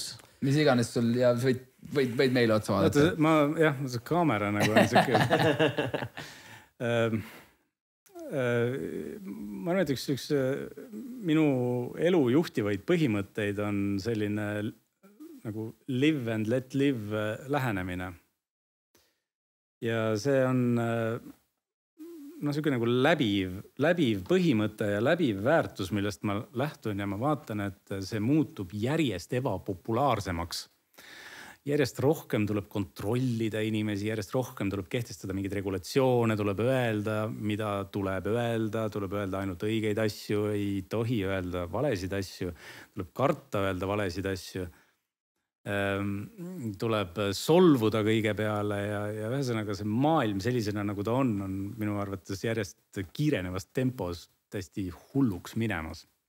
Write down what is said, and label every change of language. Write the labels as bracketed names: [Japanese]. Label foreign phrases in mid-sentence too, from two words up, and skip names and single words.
[Estonian] Mis iganes sul ja võid meile otsa vaadata. See kaamera nagu on siuke. Ma arvan, et üks minu elu juhtivaid põhimõtteid on selline nagu [English] live and let live [Estonian] lähenemine. Ja see on siuke nagu läbiv põhimõte ja läbiv väärtus, millest ma lähtun ja ma vaatan, et see muutub järjest ebapopulaarsemaks. Järjest rohkem tuleb kontrollida inimesi, järjest rohkem tuleb kehtestada mingeid regulatsioone, tuleb öelda, mida tuleb öelda ainult õigeid asju, ei tohi öelda valesid asju, tuleb karta öelda valesid asju, tuleb solvuda kõige peale ja ühesõnaga see maailm sellisena, nagu ta on minu arvates järjest kiirenevas tempos täiesti hulluks minemas.